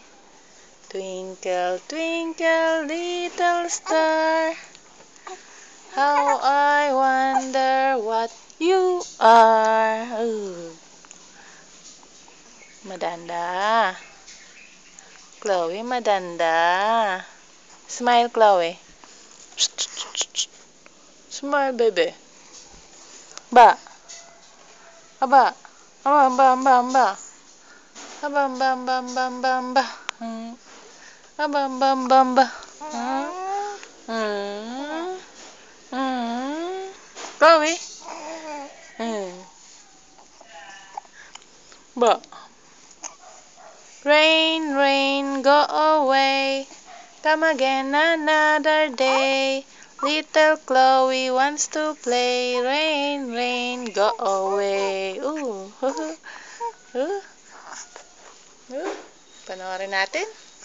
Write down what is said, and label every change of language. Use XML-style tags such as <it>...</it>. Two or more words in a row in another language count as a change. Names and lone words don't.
<en>Twinkle, twinkle, little star, how I wonder what you are. Madanda. Chloe, madanda. Smile, Chloe. Smile, baby. Ba. Aba. Aba. Aba. Aba. Chloe. Ba. Rain, rain, go away. Come again another day. Little Chloe wants to play. Rain, rain, go away.</en> <tl>Panoorin natin.</tl>